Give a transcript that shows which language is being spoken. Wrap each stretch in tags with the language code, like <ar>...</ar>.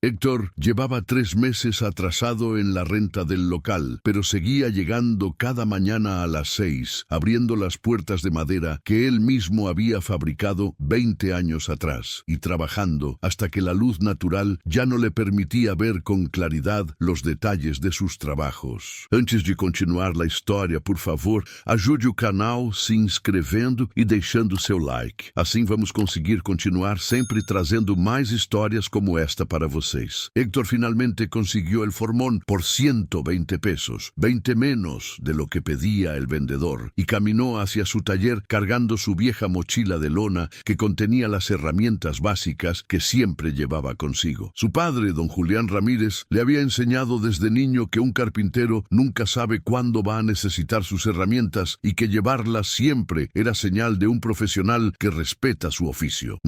<es>Héctor llevaba 3 meses atrasado en la renta del local, pero seguía llegando cada mañana a las 6, abriendo las puertas de madera que él mismo había fabricado 20 años atrás, y trabajando hasta que la luz natural ya no le permitía ver con claridad los detalles de sus trabajos.</es> <pt>Antes de continuar la história, por favor, ajude o canal se inscrevendo e deixando seu like. Assim vamos conseguir continuar sempre trazendo mais histórias como esta para vocês.</pt> <es>Héctor finalmente consiguió el formón por 120 pesos, 20 menos de lo que pedía el vendedor, y caminó hacia su taller cargando su vieja mochila de lona que contenía las herramientas básicas que siempre llevaba consigo. Su padre, don Julián Ramírez, le había enseñado desde niño que un carpintero nunca sabe cuándo va a necesitar sus herramientas y que llevarlas siempre era señal de un profesional que respeta su oficio.</es>